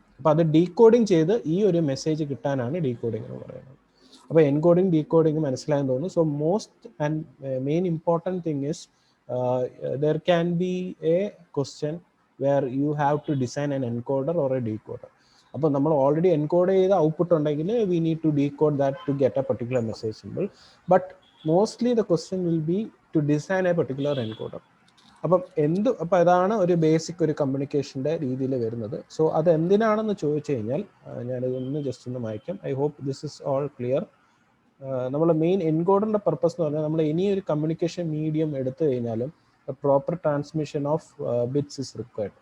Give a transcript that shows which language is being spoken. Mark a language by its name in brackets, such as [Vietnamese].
[Malayalam] അപ്പോൾ അത് ഡീകോഡിങ് ചെയ്ത് ഈ ഒരു മെസ്സേജ് കിട്ടാനാണ് ഡീകോഡിംഗ് എന്ന് പറയുന്നത്. അപ്പോൾ എൻകോഡിങ് ഡീകോഡിങ് മനസ്സിലായെന്ന് തോന്നുന്നു. [English] So most and main important thing is there can be a question where you have to design an encoder or a decoder. [Malayalam] അപ്പോൾ നമ്മൾ ഓൾറെഡി എൻകോഡ് ചെയ്ത ഔട്ട്പുട്ട് ഉണ്ടെങ്കിൽ [English] we need to decode that to get a particular message symbol, but mostly the question will be to design a particular encoder. [Malayalam] അപ്പം അപ്പോൾ അതാണ് ഒരു basic ഒരു കമ്മ്യൂണിക്കേഷൻ്റെ രീതിയിൽ വരുന്നത്. സോ അത് എന്തിനാണെന്ന് ചോദിച്ചു കഴിഞ്ഞാൽ ഞാനിതൊന്ന് ജസ്റ്റ് ഒന്ന് വായിക്കാം. [English] I hope this is all clear. [Malayalam] നമ്മൾ മെയിൻ എൻകോഡറിൻ്റെ പർപ്പസ് എന്ന് പറഞ്ഞാൽ നമ്മൾ ഇനി ഒരു കമ്മ്യൂണിക്കേഷൻ മീഡിയം എടുത്തു കഴിഞ്ഞാലും [English] Proper transmission of bits is required.